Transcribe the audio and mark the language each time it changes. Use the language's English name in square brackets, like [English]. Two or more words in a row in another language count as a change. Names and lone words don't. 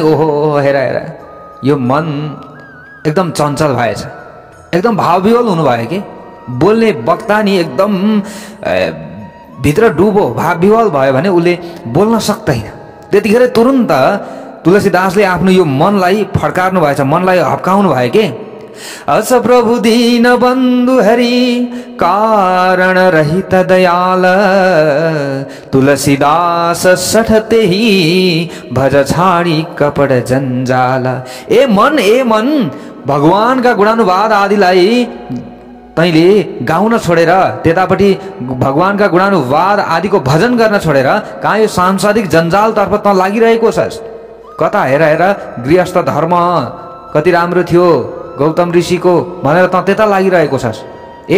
[Nepali] ओहो, हेर यो मन एकदम चञ्चल भएछ, एकदम भावविह्वल हुनुभयो कि। बोल्ने वक्ता नि एकदम भित्र डुबो भावविह्वल भयो भने उसले बोल्न सक्दैन। त्यतिखेर तुरुन्त तुलसीदासले आफ्नो यो मनलाई फड्कार्नु भएछ, मनलाई हप्काउनु भयो कि। [Awadhi] अस प्रभु दीन बन्धु हरि, कारण रहित दयाल, तुलसीदास सठते ही भज छाडी कपड जंजाल। [Nepali] ए मन भगवानका गुणानुवाद आदिलाई तैँले गाउन छोडेर, त्यतापट्टि भगवानका गुणानुवाद आदिको भजन गर्न छोडेर कहाँ यो सांसारिक जन्जालतर्फ त लागिरहेको छस्? कता हेर गृहस्थ धर्म कति राम्रो थियो गौतम ऋषिको भनेर त त्यता लागिरहेको छस्।